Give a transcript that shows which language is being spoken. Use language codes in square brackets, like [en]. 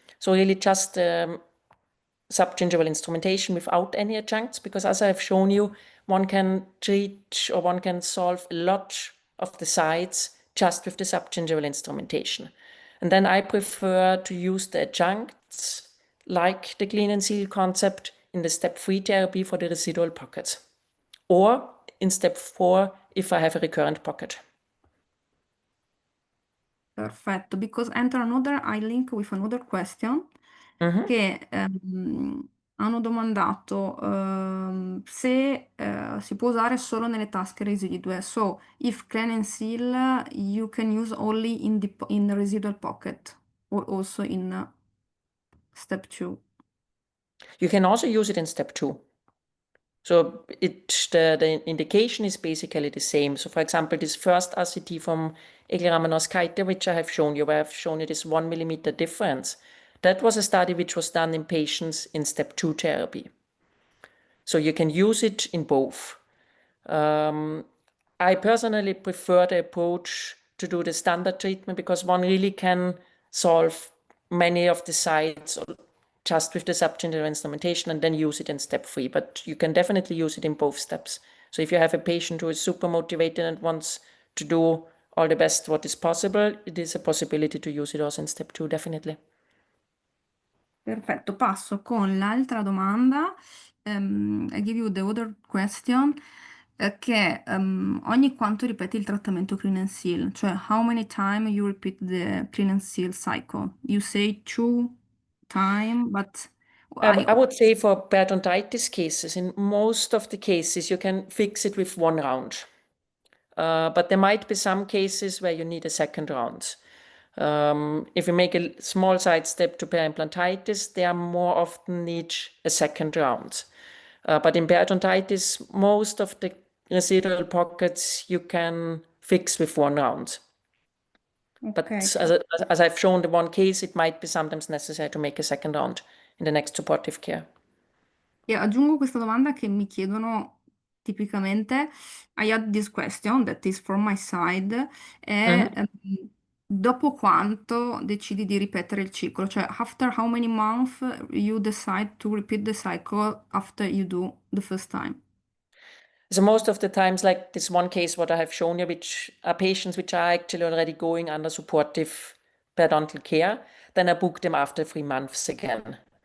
[en] So really just subgingival instrumentation without any adjuncts, because as I've shown you, one can treat or one can solve a lot of the sides just with the subgingival instrumentation. And then I prefer to use the adjuncts like the Clean&Seal concept in the step 3 therapy for the residual pockets, or in step 4 if I have a recurrent pocket. [it] Perfetto, [en] because I link with another question [it] che hanno domandato se si può usare solo nelle tasche residue. [en] So, if Clean&Seal you can use only in the residual pocket or also in step 2. You can also use it in step 2. So the indication is basically the same. So for example, this first RCT from Egli-Ramanos-Kaite, which I have shown you, where I've shown you this 1 millimeter difference, that was a study which was done in patients in step 2 therapy. So you can use it in both. I personally prefer the approach to do the standard treatment, because one really can solve many of the sides just with the subgeneric instrumentation and then use it in step 3. But you can definitely use it in both steps. So if you have a patient who is super motivated and wants to do all the best what is possible, it is a possibility to use it also in step 2, definitely. [it] Perfetto, passo con l'altra domanda. [en] I give you the other question, [it] che ogni quanto ripeti il trattamento Clean and Seal? [en] Cioè, how many time you repeat the Clean and Seal cycle? You say 2 time, but I would say for periodontitis cases, in most of the cases, you can fix it with 1 round. But there might be some cases where you need a second round. If you make a small side step to periodontitis, they are more often need a second round. But in periodontitis, most of the residual pockets you can fix with 1 round. But Ok. as I've shown the one case, it might be sometimes necessary to make a second round in the next supportive care. [it] E aggiungo questa domanda che mi chiedono tipicamente. [en] I had this question that is from my side. [it] È Mhm. dopo quanto decidi di ripetere il ciclo? [en] Cioè, after how many months you decide to repeat the cycle after you do the first time? So most of the times, like this one case, what I have shown you, which are patients which are actually already going under supportive periodontal care, then I book them after 3 months again.